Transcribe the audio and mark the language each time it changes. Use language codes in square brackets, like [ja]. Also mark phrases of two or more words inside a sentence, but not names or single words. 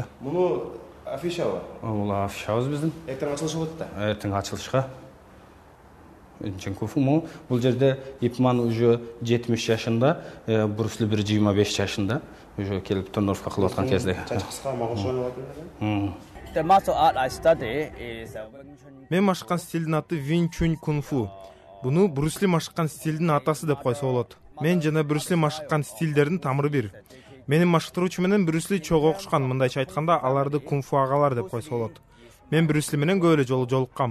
[ky] Муну афишабы? Бул афишабыз биздин. Эртең ачылышы болот да. Эртең ачылышка. Винчун кунг-фу бул жерде Ипман уже 70 жашында, Брюсли 25 жашында уже келип тренировка кылып аткан кезде. Чачкыска магышып атат. [en] The martial art I study is [ky] Мен машыккан стилдин аты Винчун кунг-фу. Буну Брюсли машыккан стилдин атасы деп койсо болот. Мен жана Брюсли машыккан стилдердин тамыры бир. Менин машыктыруучу менен Брюсли чогуу окушкан, мындайча айтканда аларды кунг-фу агалар деп койсо болот. Мен Брюсли менен көп эле жолу жолуккам.